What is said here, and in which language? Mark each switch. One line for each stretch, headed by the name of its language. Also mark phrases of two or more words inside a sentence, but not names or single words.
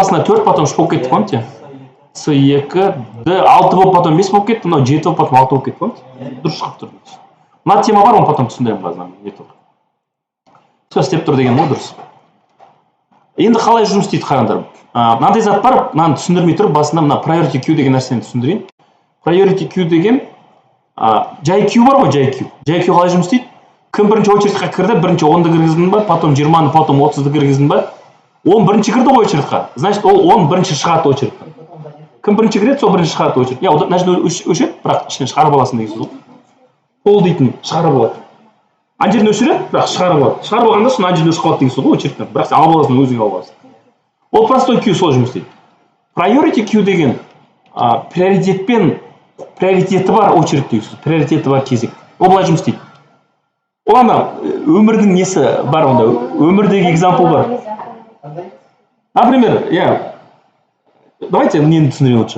Kazakh: Басында 4, потом 3 болып кетті, помните? С2, Д 6 болып, потом 5 болып кетті, но 7 болып, потом 6 болып кетті, помните? Дұрыс шығып тұр. Мына тема бар, оны потом түсіндірем қазір. Все, істеп тұр деген ғой, дұрыс. Енді қалай жұмыс істейді қараңдар. Мынандай зат бар, мынаны түсіндірмей тұрып, басында мына
English: priority queue
Kazakh: деген нәрсені түсіндірейін.
English: Priority queue
Kazakh: деген жай queue бар ғой, жай queue. Жай queue қалай жұмыс істейді? Кім бірінші очередқа кірді, бірінші 10-ды кіргіздің ба, потом 20-ны, потом 30-ды кіргіздің ба? 10 бірінші кірді ғой очередқа. Значит, ол 10 бірінші шығады очередқа. Кім бірінші кіреді, сол бірінші шығады очеред.
Russian: Я, значит,
Kazakh: өшеді, бірақ ішінен шығарып аласың деген сөз. Ол дейтін шығарып алады. Ана жерден өшіреді, бірақ шығарып алады. Шығарып алғанда соны ана жерден өшіп қалады деген сөз ғой очередтен. Бірақ сен алып аласың, өзің алып аласың. Ол простой queue сол жұмыс істейді.
English: Priority queue
Kazakh: деген приоритеті бар очередь деген сөз. Приоритеті бар кезек. Ол былай жұмыс істейді. Ол ана өмірдің несі бар онда, өмірдегі экзампл бар.
Russian: Например, давайте
Kazakh: нені түсіндірейін лучше.